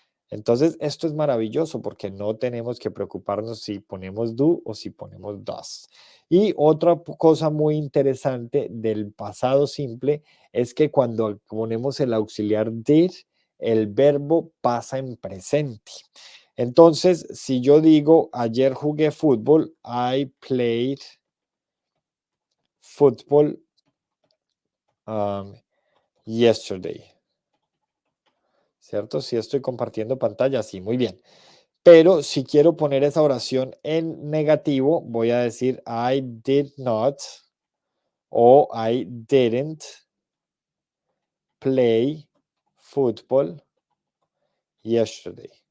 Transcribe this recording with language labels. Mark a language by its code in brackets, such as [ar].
[es] Entonces, esto es maravilloso porque no tenemos que preocuparnos si ponemos do o si ponemos does. Y otra cosa muy interesante del pasado simple es que cuando ponemos el auxiliar did, el verbo pasa en presente. Entonces, si yo digo, ayer jugué fútbol, [en] I played football yesterday. [es] ¿Cierto? Si estoy compartiendo pantalla, sí, muy bien. Pero si quiero poner esa oración en negativo, voy a decir [en] I did not o I didn't play football yesterday.